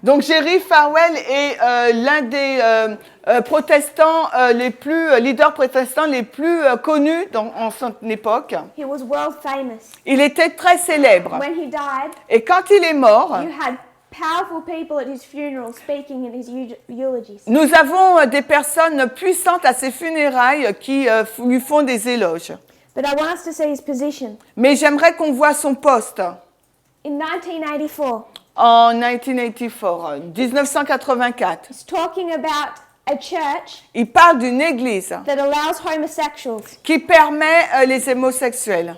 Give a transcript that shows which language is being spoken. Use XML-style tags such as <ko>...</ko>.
<fr>Donc Jerry Falwell est l'un des protestants leaders protestants les plus connus en son époque.</fr> <en>He was world famous.</en> <fr>Il était très célèbre.</fr> <en>When he died,</en> <fr>Et quand il est mort,</fr> <en>you had powerful people at his funeral speaking in his eulogies.</en> <fr>nous avons des personnes puissantes à ses funérailles qui lui font des éloges.</fr> <en>But I want us to see his position.</en> <fr>Mais j'aimerais qu'on voit son poste</fr> <en>In 1984,</en> <fr>en 1984.</fr> <en>he's talking about a church</en> <fr>Il parle d'une église</fr> <en>that allows homosexuals.</en> <fr>qui permet les homosexuels.</fr>